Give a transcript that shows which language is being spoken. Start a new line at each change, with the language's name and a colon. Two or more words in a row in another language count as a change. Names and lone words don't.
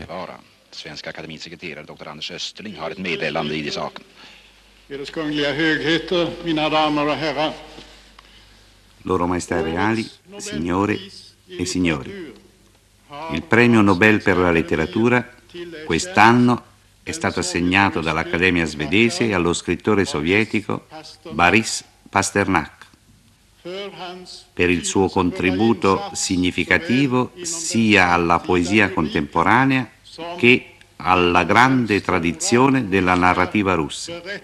Swedish: Svenska akademisekreterare Dr. Anders Österling har ett meddelande i saken. Eders kungliga högheter, mina damer och herrar.
Italian: Loro Maestà Reali, signore e signori, il premio Nobel per la letteratura quest'anno è stato assegnato dall'Accademia svedese allo scrittore sovietico Boris Pasternak per il suo contributo significativo sia alla poesia contemporanea che alla grande tradizione della narrativa russa.